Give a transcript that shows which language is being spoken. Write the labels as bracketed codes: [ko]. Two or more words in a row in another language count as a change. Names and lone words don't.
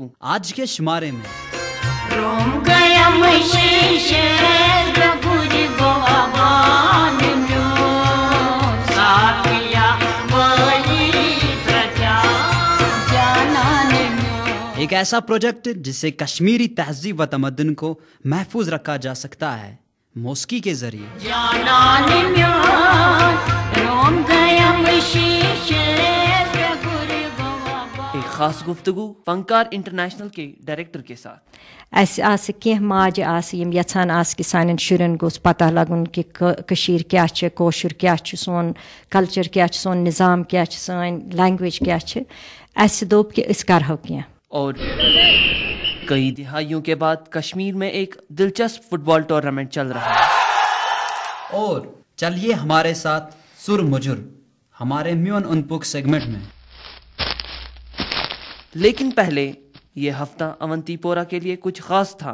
[ur] آج کے شمارے میں ایک ایسا پروجیکٹ جس سے کشمیری تہذیب و تمدن کو محفوظ رکھا جا سکتا ہے موسیقی کے ذریعے. ایک خاص گفتگو فنکار انٹرنیشنل کے ڈائریکٹر کے ساتھ. [ks] اَسہِ آسہِ کینٛہہ ماجہِ آسہِ یِم یَژھان آسہِ کہِ سانٮ۪ن شُرٮ۪ن گوٚژھ پَتہ لَگُن کہِ کٔشیٖر کیٛاہ چھِ، کٲشُر کیٛاہ چھُ، سون کَلچَر کیٛاہ چھُ، سون نِظام کیٛاہ چھِ، سٲنۍ لینٛگویج کیٛاہ چھِ، اَسہِ دوٚپ کہِ أسۍ کَرہو کینٛہہ۔ [ur] اور کئی دہائیوں کے بعد کشمیر میں ایک دلچسپ فٹ بال ٹورنامنٹ چل رہا ہے، اور چلیے ہمارے ساتھ سر مجر ہمارے میون انپک سیگمنٹ میں۔ لیکن پہلے یہ ہفتہ اونتی پورہ کے لیے کچھ خاص تھا۔